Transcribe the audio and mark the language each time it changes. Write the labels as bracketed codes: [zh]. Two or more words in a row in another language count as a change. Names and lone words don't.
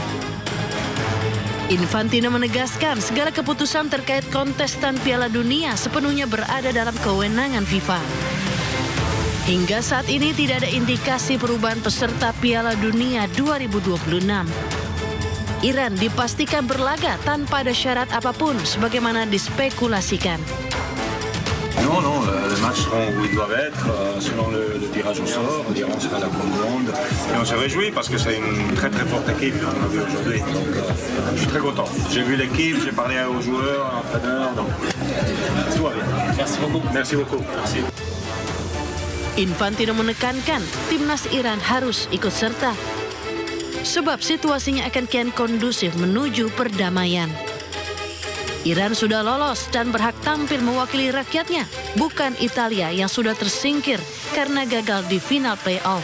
[id] Infantino menegaskan segala keputusan terkait kontestan Piala Dunia sepenuhnya berada dalam kewenangan FIFA. Hingga saat ini tidak ada indikasi perubahan peserta Piala Dunia 2026. Iran dipastikan berlaga tanpa ada syarat apapun sebagaimana dispekulasikan. [fr] Non, les matchs seront où ils doivent être, selon le tirage au sort. L'Iran sera la Coupe du Monde. Et on se réjouit parce que c'est une très très forte équipe qu'on a vu aujourd'hui. Donc je suis très content. J'ai vu l'équipe, j'ai parlé aux joueurs, à l'entraîneur. Donc tout va bien. Merci beaucoup. Merci beaucoup. Merci. [id] Infantino menekankan timnas Iran harus ikut serta. Sebab situasinya akan kian kondusif menuju perdamaian. Iran sudah lolos dan berhak tampil mewakili rakyatnya, bukan Italia yang sudah tersingkir karena gagal di final play-off.